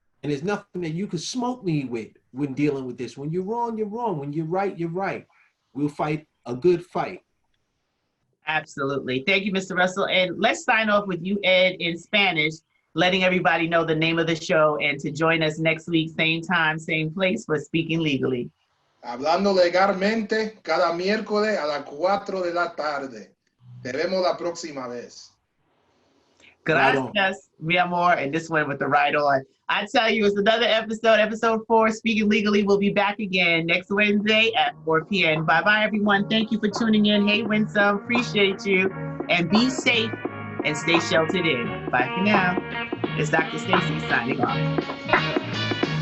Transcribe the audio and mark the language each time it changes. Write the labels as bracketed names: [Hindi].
[English] And there's nothing that you could smoke me with when dealing with this. When you're wrong, you're wrong. When you're right, you're right. We'll fight a good fight. Absolutely. Thank you, Mr. Russell. And let's sign off with you, Ed, in Spanish, letting everybody know the name of the show and to join us next week, same time, same place for Speaking Legally. [Spanish] Hablando legalmente cada miércoles a las 4 de la tarde. Te vemos la próxima vez. Gracias, mi amor. [English] And this one with the right on. I tell you, it's another episode 4, Speaking Legally. We'll be back again next Wednesday at 4 p.m. Bye-bye, everyone. Thank you for tuning in. Hey, Winsome, appreciate you. And be safe and stay sheltered in. Bye for now. It's Dr. Stacy signing off.